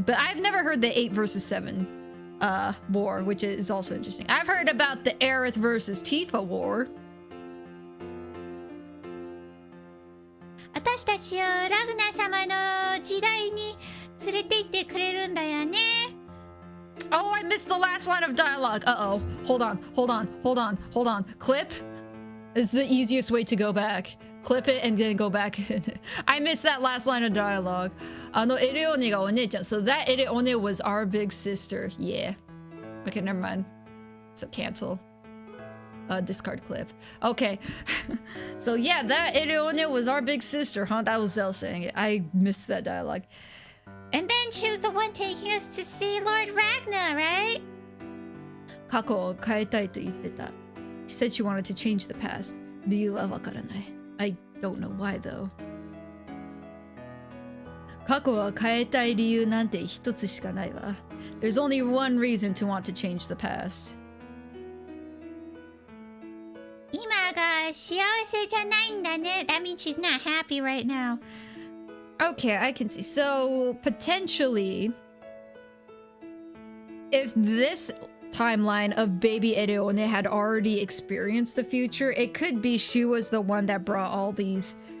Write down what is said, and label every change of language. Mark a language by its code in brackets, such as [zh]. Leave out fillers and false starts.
[en] But I've never heard the 8 versus 7 war, which is also interesting. I've heard about the Aerith versus Tifa war. [ja] 私たちをラグナ様の時代に連れて行ってくれるんだよね。 [en] Oh, I missed the last line of dialogue. Uh-oh. Hold on. Clip is the easiest way to go back. Clip it and then go back. I missed that last line of dialogue. [ja] Eleone ga onechan. [en] So that Eleone was our big sister. Yeah. Okay, never mind. So cancel. Discard clip. Okay. So yeah, that Eleone was our big sister, huh? That was Zell saying it. I missed that dialogue. And then she was the one taking us to see Lord Ragnar, right? [ja] 過去を変えたいと言ってた. [en] She said she wanted to change the past. [ja] 理由はわからない. [en] I don't know why though. [ja] 過去を変えたい理由なんて一つしかないわ. [en] There's only one reason to want to change the past. [ja] 今が幸せじゃないんだね. [en] That means she's not happy right now. Okay, I can see. So, potentially, if this timeline of baby Eleone had already experienced the future, it could be she was the one that brought all these.